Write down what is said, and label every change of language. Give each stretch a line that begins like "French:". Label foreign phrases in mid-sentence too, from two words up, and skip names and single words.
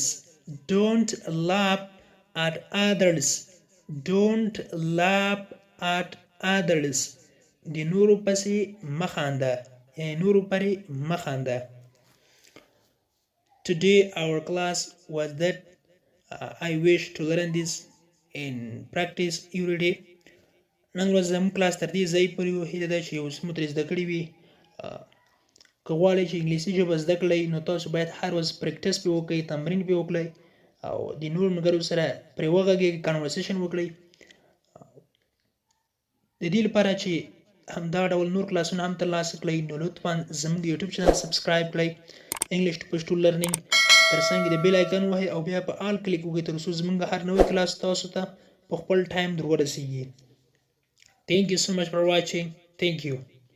English: Don't laugh at others. Don't laugh at others.
Pashto: د نورو پسې مه خانده. نورو پرې مه خانده.
English: Today our class was that. I wish to learn this in practice every day.
Pashto: نن ورځ زموږ کلاس تر دې ځای پورې و. هیله ده چې یو څه مو ترې زده کړي وي. که غواړئ چې انګلیسي ژبه زده کړئ نو تاسو باید هر ورځ پریکټس پرې وکړئ، تمرین پرې وکړئ او د نورو ملګرو سره پرې وغږئ، کنورسیشن وکړئ. د دې لپاره چې همدا ډول نور کلاسونه هم ترلاسه کړئ نو لطفا زموږ یوټیوب
English: channel subscribe
Pashto: کړئ انګلیش ټو پښتو لرنینګ. تر څنګ د
English: bell icon
Pashto: وهئ او بیا په آل کلیک وکړئ تر څو زموږ هر نوی کلاس تاسو ته په خپل ټایم در ورسیږي.
English: Thank you so much for watching. Thank you.